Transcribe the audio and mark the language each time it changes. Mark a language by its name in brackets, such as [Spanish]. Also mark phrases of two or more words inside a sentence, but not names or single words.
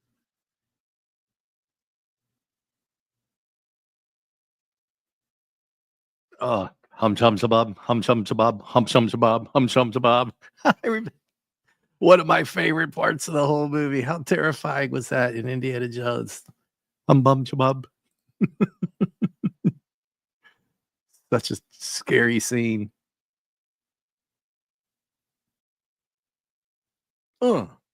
[English] Oh, hum chum sabub, hum chum sabub, hum chum sabub, hum chum sabub. I remember one of my favorite parts of the whole movie. How terrifying was that in Indiana Jones? Hum bum chabub. Such a scary scene. Oh.